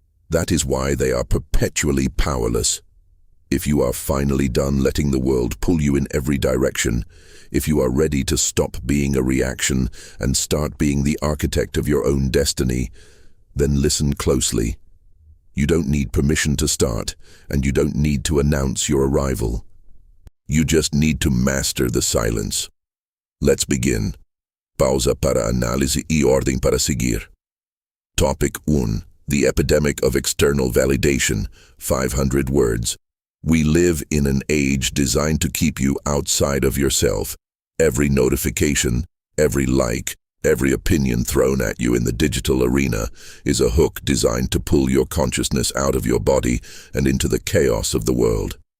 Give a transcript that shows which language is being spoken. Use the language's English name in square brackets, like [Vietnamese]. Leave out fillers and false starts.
[English] That is why they are perpetually powerless. If you are finally done letting the world pull you in every direction, if you are ready to stop being a reaction and start being the architect of your own destiny, then listen closely. You don't need permission to start, and you don't need to announce your arrival. You just need to master the silence. Let's begin. [Portuguese] Pausa para análise e ordem para seguir. [English] Topic 1. The epidemic of external validation, 500 words. We live in an age designed to keep you outside of yourself. Every notification, every like, every opinion thrown at you in the digital arena is a hook designed to pull your consciousness out of your body and into the chaos of the world.